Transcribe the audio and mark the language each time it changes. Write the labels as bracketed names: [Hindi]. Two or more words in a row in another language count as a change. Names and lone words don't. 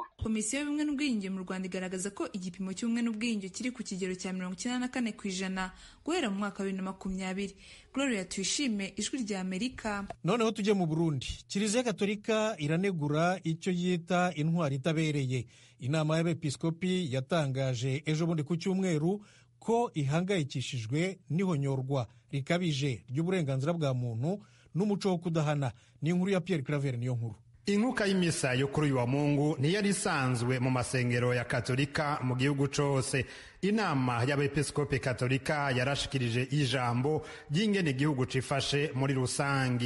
[Kinyarwanda] Komisiyo y'ubumwe n'ubwiyunge mu Rwanda igaragaza ko igipimo cy'ubumwe n'ubwiyunge kiri ku kigero cya 94% guhera mu mwaka wa 2020. Gloria Tuyishime, Ijwi ry'Amerika. Noneho tujye mu Burundi. Kiliziya Gatolika iranegura icyo yita intwari itabereye. Inama y'Abepiskopi yatangaje ejo bundi ku Cyumweru ko ihangayikishijwe n'ihonyorwa rikabije ry'uburenganzira bwa muntu n'umuco wo kudahana. Ni inkuru ya Pierre Claver niyo nkuru. [Rundi] Inkuka y'imisa yo kuri uyu wa Mungu ntiyari isanzwe mu masengero ya Katolika mu gihugu cose. Inama y'Abepiskopi Katolika yarashikirije ijambo ry'ingene igihugu cifashe muri rusangi.